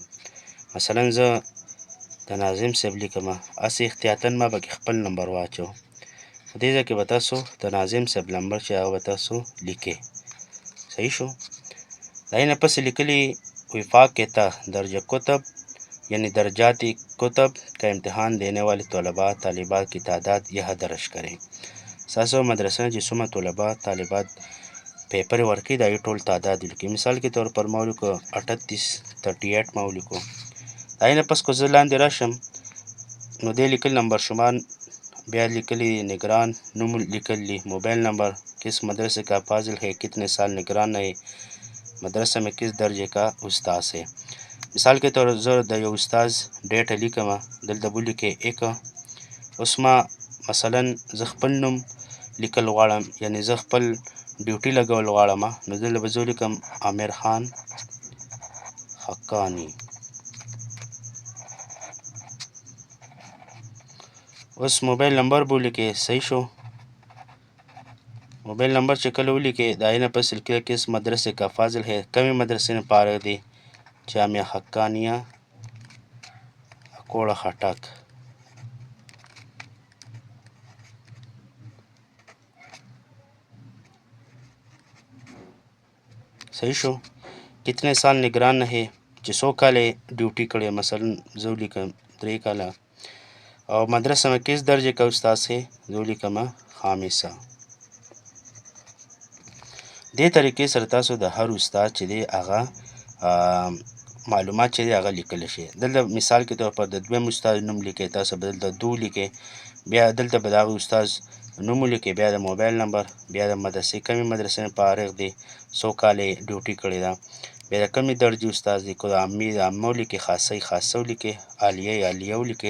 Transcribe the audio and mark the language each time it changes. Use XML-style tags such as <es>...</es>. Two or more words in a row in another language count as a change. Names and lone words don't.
<ps>مثلا زه د ناظم صاحب لیکمه، هسې احتیاطاً ما پکې خپل نمبر واچو. په دې ځای کې به تاسو د ناظم صاحب نمبر چې هغه به تاسو لیکئ. صحیح شو؟ د هغې نه پسې لیکلي وفاق تا</ps> <ur>درجه کتب یعنی درجات کتب کا امتحان دینے والے طلباء طالبات کی تعداد یہاں درج کریں.</ur> <ps>ستاسو مدرسه نه چې څومره طلبا طالبات پیپر ورکوي د هغې ټول تعداد ولیکئ. مثال کې طور پر ما ولیکو 38 ما ولیکو. د هغې نه پس که زه لاندې راشم نو دې لیکل نمبر شمار، بیا لیکلی نگران نوم لیکلی موبایل نمبر</ps> <ur>کس مدرسے کا فاضل ہے کتنے سال نگران ہے مدرسه میں کس درجے کا استاذ ہے.</ur> <ps>مثال کې طور زه د یو استاذ ډیټه لیکمه، دلته به ولیکئ 1. اوس ما مثلا زه خپل نوم لیکل غواړم یعنی زه خپل ډیوټي لګول غواړم، نو دلته به زه ولیکم عامر خان حقانی. اوس موبایل نمبر به ولیکئ. صحیح شو؟ موبایل نمبر چې کله ولیکئ د هغې نه پس لیکئ</ps> <ur>کس مدرسې کا فاضل ہے،</ur> <ps>کمې مدرسې نه فارغ دی، جامعه حقانیه کوړه خټک. صحیح شو؟</ps> <ur>کتنے سال نگران ہے</ur> <ps>چې څو کاله ډیوټي کړې، مثلا زه ولیکم 3 کاله.</ps> <ur>او مدرسه میں کس درجے کا استاذ ہے،</ur> <ps>زه ولیکمه خامسه. دې طریقې سره تاسو د هر استاد چې دی هغه معلومات چې دی هغه لیکلی شي. دلته مثال کې طور پر د دویم استاد نوم لیکئ، تاسو به دلته 2 لیکئ، بیا دلته به د هغه استاد نوم ولیکئ، بیا د موبایل نمبر، بیا د مدرسې کومې مدرسې نه فارغ دی، څو کاله یې ډیوټي کړې ده، بیا د کومې درجې استاد دی، که د عامې د عامه ولیکئ، خاصه یې خاصه ولیکئ، عالیه یې عالیه ولیکئ.</ps>